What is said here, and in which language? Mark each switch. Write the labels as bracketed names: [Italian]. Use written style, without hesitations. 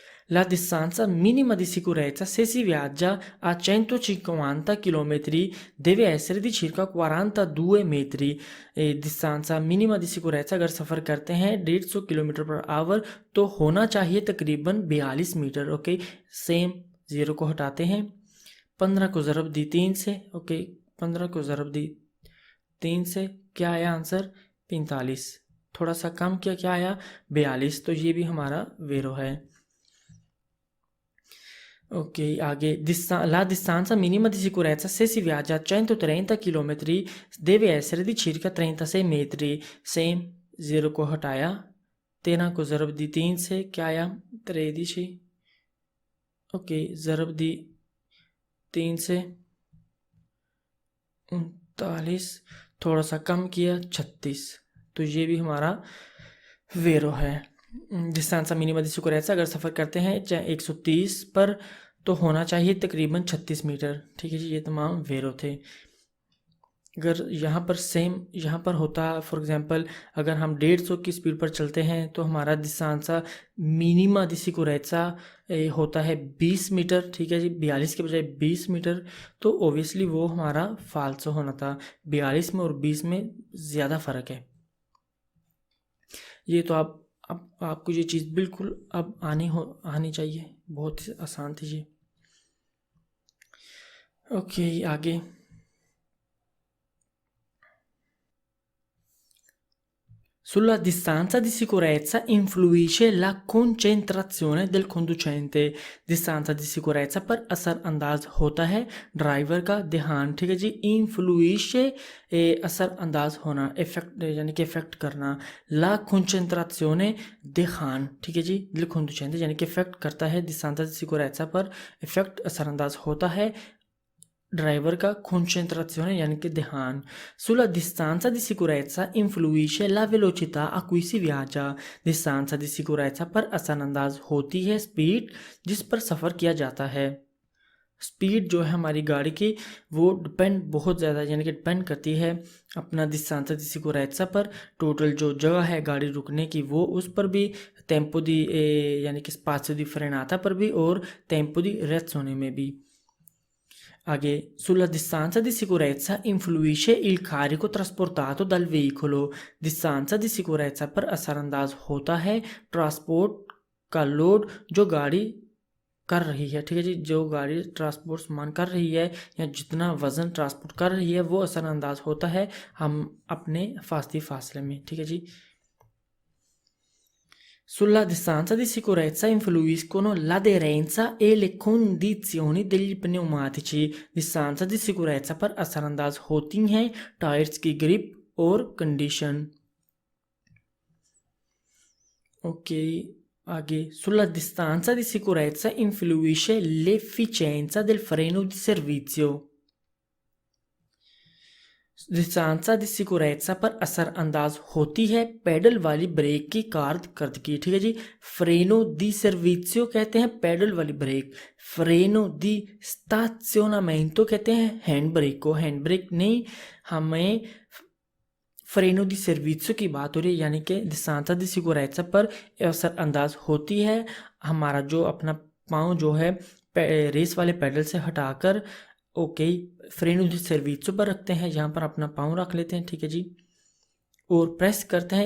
[Italian] La distanza minima di sicurezza se si viaggia a 150 km deve essere di circa 42 metri। [Hindi] distanza minima di sicurezza अगर सफ़र करते हैं 150 kilometre per hour तो होना चाहिए तकरीबन 42 metre okay. Same 0 को हटाते हैं, 15 को ज़रब दी 3 से ओके, 15 को ज़रब दी 3 से, क्या आया आंसर? 45, थोड़ा सा कम किया, क्या आया? 42, तो ये भी हमारा वेरो है। [Italian] Ok, आगे la distanza minima di sicurezza se si viaggia a 130 km deve essere di circa 36 metri। [Hindi] Same 0 को हटाया, 13 को ज़रब दी 3 से, क्या आया? 13 ओके, ज़रब दी 3 से 39, थोड़ा सा कम किया 36, तो ये भी हमारा वेरो है। distanza minima di sicurezza अगर सफ़र करते हैं 130 पर तो होना चाहिए तकरीबन 36 मीटर। ठीक है जी, ये तमाम वेरो थे। अगर यहाँ पर सेम यहाँ पर होता, फॉर एग्जांपल अगर हम 150 की स्पीड पर चलते हैं तो हमारा distanza minima di sicurezza होता है 20 मीटर। ठीक है जी, 42 के बजाय 20 मीटर, तो ओबियसली वो हमारा फाल्सो होना था। 42 में और 20 में ज़्यादा फ़र्क है। ये तो अब आपको ये चीज़ बिल्कुल अब आनी चाहिए, बहुत ही आसान थी ये। [Italian] ओके आगे, sulla distanza di sicurezza influisce la concentrazione del conducente। [Hindi] distanza di sicurezza पर असरअंदाज होता है ड्राइवर का ध्यान। ठीक है जी, influisce असरअंदाज होना, इफेक्ट यानी कि इफेक्ट करना, la concentrazione ध्यान। ठीक है जी, del conducente यानी कि इफेक्ट करता है, distanza di sicurezza पर इफेक्ट असरअंदाज होता है ड्राइवर का concentrazione यानी कि ध्यान। [Italian] sulla distanza di sicurezza influisce la velocità a cui si viaggia। [Hindi] distanza di sicurezza पर असरअंदाज होती है स्पीड जिस पर सफ़र किया जाता है। स्पीड जो है हमारी गाड़ी की वो डिपेंड बहुत ज़्यादा यानी कि डिपेंड करती है अपना distanza di sicurezza पर, टोटल जो जगह है गाड़ी रुकने की वो उस पर भी, tempo di यानी कि spazio di frenata पर भी और tempo di reazione में भी। [Italian] आगे, sulla distanza di sicurezza influisce il carico trasportato dal veicolo। [Hindi] distanza di sicurezza पर असरअंदाज होता है ट्रांसपोर्ट का लोड जो गाड़ी कर रही है, ठीक है जी, जो गाड़ी ट्रांसपोर्ट सामान कर रही है या जितना वज़न ट्रांसपोर्ट कर रही है वो असरअंदाज होता है हम अपने फासले में, ठीक है जी। [Italian] Sulla distanza di sicurezza influiscono l'aderenza e le condizioni degli pneumatici। [Hindi] distanza di sicurezza पर असरअंदाज होती हैं टायर्स की ग्रिप और कंडीशन। [Italian] ओके, आगे, sulla distanza di sicurezza influisce l'efficienza del freno di servizio। [Hindi] distanza di sicurezza पर असरअंदाज होती है pedal वाली ब्रेक की कारकर्दगी, ठीक है जी। फ्रेनो दी सर्विसियो कहते हैं पैडल वाली ब्रेक, फ्रेनो दी स्टाज़ियोनामेंटो कहते हैं हैंड ब्रेक को, हैंड ब्रेक नहीं, हमें फ्रेनो दी सर्विसियो की बात हो रही है, यानी कि distanza di sicurezza पर असरअंदाज होती है हमारा जो अपना पाँव जो है रेस वाले पैडल से हटाकर, ओके, फ्रेनो दी सर्विसियो पर रखते हैं, यहाँ पर अपना पाँव रख लेते हैं, ठीक है जी, और प्रेस करते हैं।